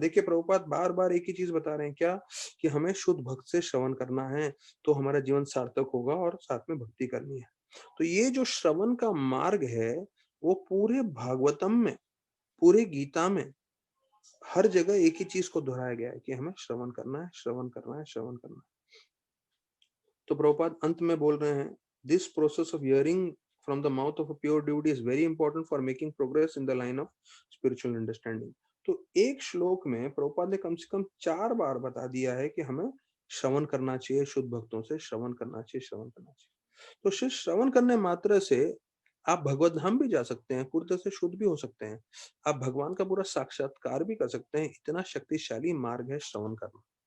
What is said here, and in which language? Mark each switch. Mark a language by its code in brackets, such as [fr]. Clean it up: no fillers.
[hi] देखिए प्रभुपाद बार बार एक ही चीज बता रहे हैं, क्या? कि हमें शुद्ध भक्त से श्रवण करना है तो हमारा जीवन सार्थक होगा, और साथ में भक्ति करनी है। तो ये जो श्रवण का मार्ग है वो पूरे भागवतम में, पूरे गीता में हर जगह एक ही चीज को दोहराया गया है कि हमें श्रवण करना है, श्रवण करना है, श्रवण करना है। तो प्रभुपाद अंत में बोल रहे हैं, [en] This process of hearing from the mouth of a pure devotee is very important for making progress in the line of spiritual understanding. [hi] तो एक श्लोक में प्रभुपाद ने कम से कम 4 बार बता दिया है कि हमें श्रवण करना चाहिए, शुद्ध भक्तों से श्रवण करना चाहिए, श्रवण करना चाहिए। तो सिर्फ श्रवण करने मात्र से आप भगवत धाम भी जा सकते हैं, पूरी तरह से शुद्ध भी हो सकते हैं। आप भगवान का पूरा साक्षात्कार भी कर सकते हैं, इतना शक्तिशाली मार्ग है श्रवण करना।